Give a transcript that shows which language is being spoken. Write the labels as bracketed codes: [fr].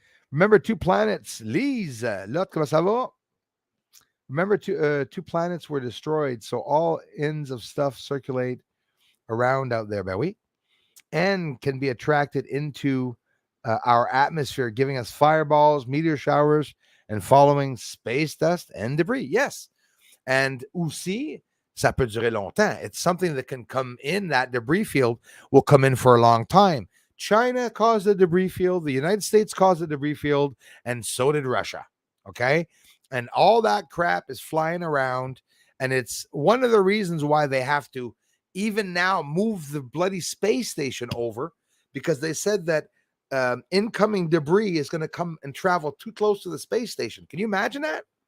[en] Remember 2 planets, Lise, [fr] l'autre, comment ça va? [en] Remember 2 planets were destroyed, so all ends of stuff circulate around out there, [fr] ben oui, [en] and can be attracted into our atmosphere, giving us fireballs, meteor showers, and following space dust and debris. Yes. [fr] And aussi, ça peut durer longtemps. [en] It's something that can come in, that debris field will come in for a long time. China caused the debris field, the United States caused the debris field, and so did Russia. Okay. And all that crap is flying around. And it's one of the reasons why they have to even now move the bloody space station over, because they said that incoming debris is going to come and travel too close to the space station. Can you imagine that?